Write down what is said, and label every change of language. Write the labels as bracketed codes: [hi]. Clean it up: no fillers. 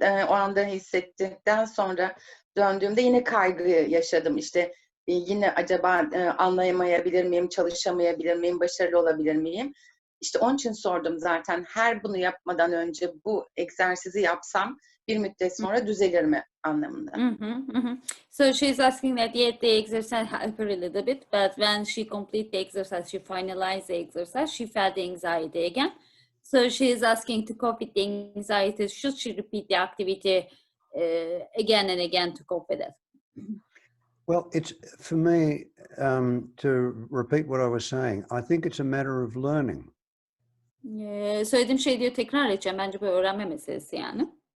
[tr] O anda hissettikten sonra döndüğümde yine kaygı yaşadım. İşte yine acaba anlayamayabilir miyim, çalışamayabilir miyim, başarılı olabilir miyim? İşte onun için sordum zaten. Her bunu yapmadan önce bu egzersizi yapsam bir müddet sonra düzelir mi anlamında. [en] So she's asking that yet the exercise helped her a little bit, but when she completed the exercise, she finalized the exercise, she felt the anxiety again. So she is asking to cope with the anxiety. Should she repeat the activity again and again to cope with it? Well, it's for me to repeat what I was saying. I think it's a matter of learning. [tr] Söylediğim şey diyor, tekrar edeceğim. Bence bu öğrenme meselesi yani.